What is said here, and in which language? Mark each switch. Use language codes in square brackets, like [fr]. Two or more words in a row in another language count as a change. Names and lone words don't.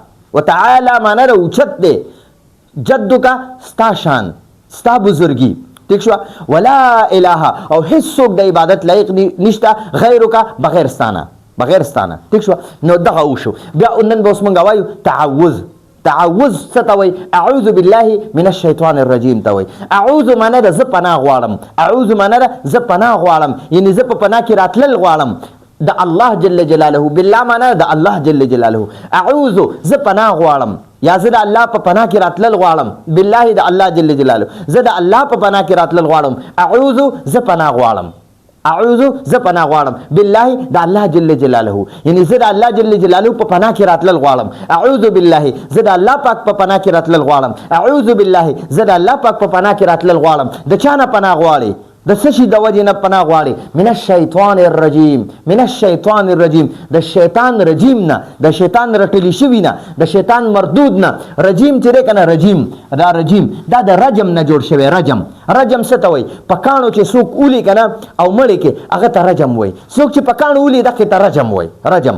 [ps] وتعالی معنی د اوچت دی، جدک ستا شان ستا بزرګي. ٹھیک شو؟ [ar] ولا الہ، [ps] او هیڅ څوک د عبادت لایق نشته غیرک بغیر ستانه، بغیر ستانه. ٹھیک شو؟ نو دغه وشو. بیا نن به اوس مونږ وایو تعوذ. تعوذ څه ته وایي؟ [ar] اعوذ بالله من الشیطان الرجیم [ps] ته وایي. اعوذ معنی ده زه پناه غواړم، اعوذ معنی ده زه پناه غواړم، یعنی زه په پناه کې راتلل غواړم د الله [ar] جل جلاله. [ps] بالله معنی د الله [ar] جل جلاله. [ps] اعوذ زه پناه غواړم، یا زه د الله په پناه کې راتلل غواړم. بالله د الله [ar] جل جلاله، [ps] زه د الله په پناه کې راتلل غواړم. اعوذ زه پناه غواړم، اعوذ زه پناه غواړم بالله د الله [ar] جل جلاله، [ps] یعنی زه د الله [ar] جل جلاله [ps] په پناه کې راتلل غواړم. [ar] اعوذ بالله [ps] زه د الله پاک په پناه کې راتلل غواړم. [ar] اعوذ بالله [ps] زه د الله پاک په پناه کې راتلل غواړم. د چا نه پناه غواړي؟ د څه شي د وجې نه پناه غواړي؟ [ar] من الشیطان الرجیم، من الشیطان الرجیم، [ps] د شیطان رجیم نه، د شیطان رټلی شوي نه، د شیطان مردود نه. رجیم چې دی که نه، رجیم دا رجیم دا د رجم نه جوړ شوی. رجم څه ته وایي؟ په کاڼو چې څوک اولي که نه او مړې کې هغه ته رجم وایي. څوک چې په کاڼو اولي دغې ته رجم وایي، رجم.